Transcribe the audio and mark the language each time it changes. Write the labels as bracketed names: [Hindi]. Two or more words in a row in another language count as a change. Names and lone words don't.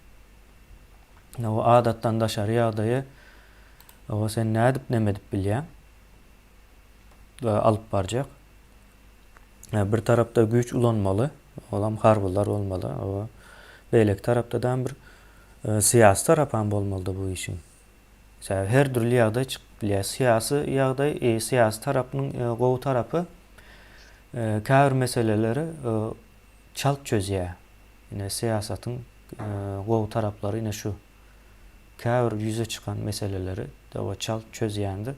[Turkmen] O adatdan daşary ýagdaýy o sen nädip nemedip bilýän? Alyp barjak. Bir tarapda güýç ulanmaly, olam harbylar bolmaly. O beýlek tarapdan bir siyasi tarap hem bolmaly bu işin. Mesela her türlü ýagdaý çykyp bilýär. Siyasi ýagdaý, siyasi tarapynyň gowy tarapy käbir meseleleri çalt çözýär. Ine siýasatyň gowy taraplary ine şu. Käbir ýüze çykan meseleleri o çalt çözýändir.